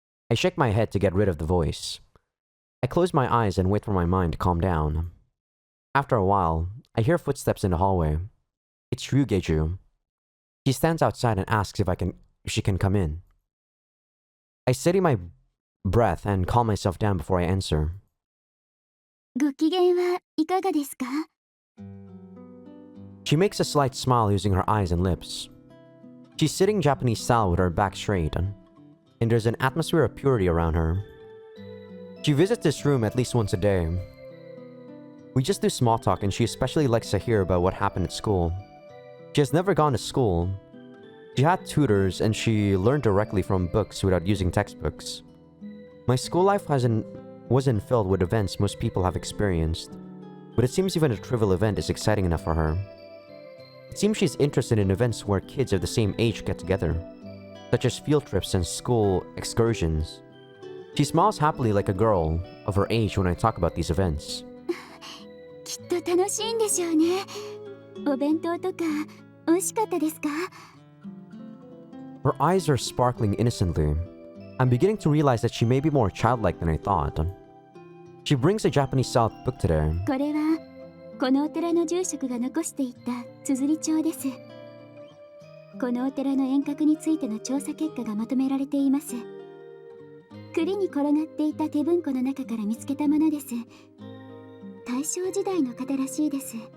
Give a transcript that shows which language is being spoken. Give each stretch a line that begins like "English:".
English: I shake my head to get rid of the voice. I close my eyes and wait for my mind to calm down. After a while, I hear footsteps in the hallway. It's Ryugeju. She stands outside and asks if she can come in. I steady my breath and calm myself down before I answer.
Japanese: ご機嫌はいかがですか?
English: She makes a slight smile using her eyes and lips. She's sitting Japanese style with her back straight, and there's an atmosphere of purity around her. She visits this room at least once a day. We just do small talk and she especially likes to hear about what happened at school. She has never gone to school. She had tutors and she learned directly from books without using textbooks. My school life wasn't filled with events most people have experienced, but it seems even a trivial event is exciting enough for her. It seems she's interested in events where kids of the same age get together, such as field trips and school excursions. She smiles happily like a girl of her age when I talk about these events.
Japanese: きっと楽しいんでしょうね。お弁当とか美味しかったですか?
English: Her eyes are sparkling innocently. I'm beginning to realize that she may be more childlike than I thought. She brings a Japanese-style book today.
Japanese: これはこのお寺の住職が残していった綴り帳です。このお寺の遠隔についての調査結果がまとめられています。栗に転がっていた手文庫の中から見つけたものです。大正時代の方らしいです。